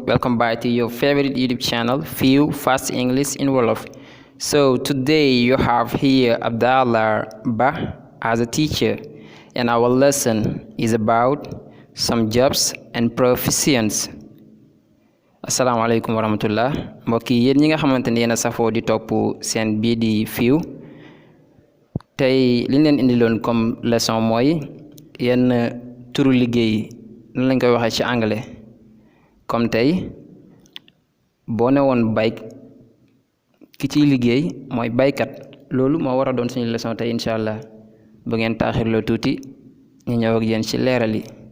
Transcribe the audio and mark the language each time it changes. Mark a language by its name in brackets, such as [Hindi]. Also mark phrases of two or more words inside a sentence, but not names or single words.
[English] Welcome back to your favorite YouTube channel, Few Fast English in Wolof. So today you have here Abdallah Ba as a teacher, and our lesson is about some jobs and professions. [Arabic] Assalamualaikum warahmatullah. [Wolof] Mbokk yi yéen ñi nga xamante ne yéen a safoo di topp seen bii di Few. Tey li ñu leen indiloon [French] comme leçon [Wolof] mooy yenn turu liggéey nan lañ koy waxee ci anglais comme tey boo ne woon bay ki ciy liggéey mooy baykat loolu moo war a doon suñu leçon tey [Arabic] incha allah [Wolof] bu ngeen taaxirloo tuuti ñu ñëw ak yéen ci leeral yi.